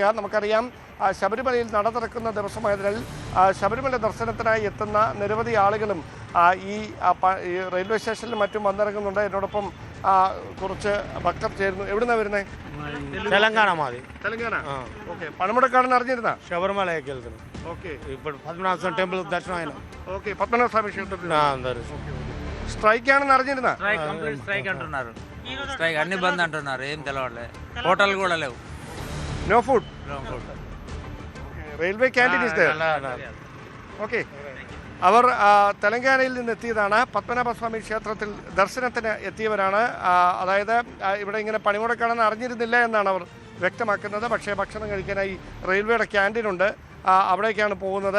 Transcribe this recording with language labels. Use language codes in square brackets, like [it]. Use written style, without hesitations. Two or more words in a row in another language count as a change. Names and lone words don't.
[ml] നമുക്കറിയാം, ശബരിമലയിൽ നട തുറക്കുന്ന ദിവസമായതിനാൽ ശബരിമല ദർശനത്തിനായി എത്തുന്ന നിരവധി ആളുകളും ഈ റെയിൽവേ സ്റ്റേഷനിലും മറ്റും വന്നിറങ്ങുന്നുണ്ട്. എന്നോടൊപ്പം കുറച്ച് ഭക്തർ ചേരുന്നു. എവിടുന്നാണ് വരുന്നത്? തെലങ്കാന. ഓക്കെ. പണിമുടക്കാണെന്ന് അറിഞ്ഞിരുന്ന? ശബരിമലയ്ക്ക് ഓക്കെ. ഇപ്പോൾ പത്മനാഭ ടെമ്പിൾ ദർശനം. [te] ఓకే. [ml] പത്മനാഭസ്വാമി ക്ഷേത്രം സ്ട്രൈക്ക് ఆണെന്ന് അറിഞ്ഞിരുന്ന? [te] స్ట్రైక్ అన్ని బంద్ అంటున్నారు. ఏం తెలవట్లే. హోటల్ కూడా లేవు. [en] no food. railway canteen is there. [ml] ഓക്കെ. അവർ തെലങ്കാനയിൽ നിന്ന് എത്തിയതാണ്. പത്മനാഭസ്വാമി ക്ഷേത്രത്തിൽ ദർശനത്തിന് എത്തിയവരാണ്. അതായത് ഇവിടെ ഇങ്ങനെ പണിമുടക്കാണെന്ന് അറിഞ്ഞിരുന്നില്ല എന്നാണ് അവർ വ്യക്തമാക്കുന്നത്. പക്ഷേ ഭക്ഷണം കഴിക്കാനായി റെയിൽവേയുടെ ക്യാൻറ്റീനുണ്ട്, അവിടേക്കാണ് പോകുന്നത്.